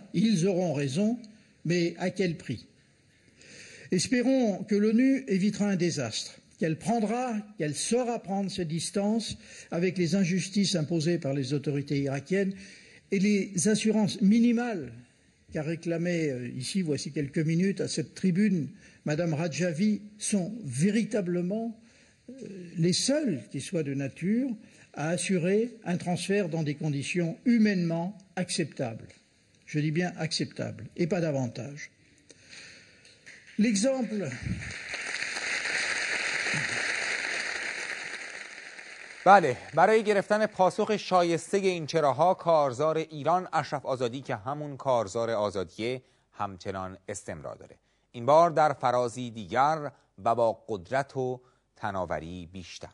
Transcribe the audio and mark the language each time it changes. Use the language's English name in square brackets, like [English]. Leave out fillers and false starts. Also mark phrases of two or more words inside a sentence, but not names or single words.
[French] Ils auront raison, mais à quel prix? Espérons que l'ONU évitera un désastre, qu'elle saura prendre ses distances avec les injustices imposées par les autorités irakiennes et les assurances minimales qu'a réclamé ici, voici quelques minutes, à cette tribune, Madame Rajavi, sont véritablement les seuls qui soient de nature à assurer un transfert dans des conditions humainement acceptables. Je dis bien acceptables, et pas davantage. L'exemple... [Persian] بله، برای گرفتن پاسخ شایسته این چراها کارزار ایران اشرف آزادی که همون کارزار آزادیه همچنان استمرار داره. این بار در فرازی دیگر و با قدرت و تناوری بیشتر.